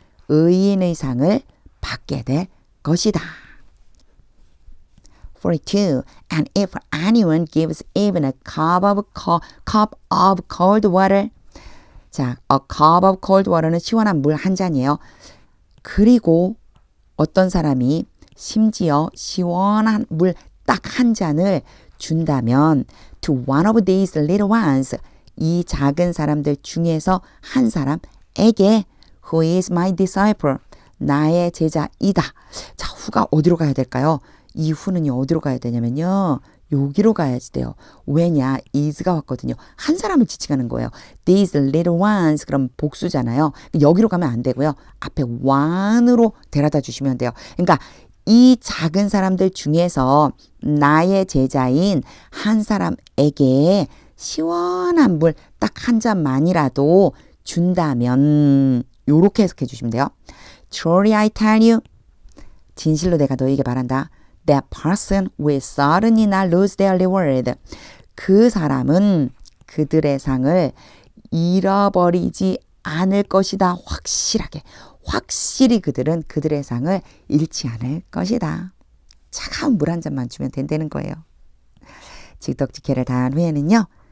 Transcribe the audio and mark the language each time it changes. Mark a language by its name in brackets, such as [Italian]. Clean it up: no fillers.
[Korean] 의인의 상을 받게 될 것이다. 42. [English] And if anyone gives even a cup of cold water. [Korean] 자, a cup of cold water는 시원한 물 한 잔이에요. 그리고 어떤 사람이 심지어 시원한 물 딱 한 잔을 준다면 [English] to one of these little ones. [Korean] 이 작은 사람들 중에서 한 사람에게 [English] who is my disciple. [Korean] 나의 제자이다. 자, 후가 어디로 가야 될까요? 이 후는요, 어디로 가야 되냐면요. 여기로 가야지 돼요. 왜냐? is가 왔거든요. 한 사람을 지칭하는 거예요. [English] These little ones. [Korean] 그럼 복수잖아요. 여기로 가면 안 되고요. 앞에 one으로 데려다 주시면 돼요. 그러니까 이 작은 사람들 중에서 나의 제자인 한 사람에게 시원한 물 딱 한 잔만이라도 준다면 요렇게 해석해 주시면 돼요. [English] Truly I tell you. [Korean] 진실로 내가 너에게 말한다. [English] That person will certainly not lose their reward. [Korean] 그 사람은 그들의 상을 잃어버리지 않을 것이다. 확실히 그들은 그들의 상을 잃지 않을 것이다. 차가운 물 한 잔만 주면 된다는 거예요. 직덕직해를 다한 후에는요.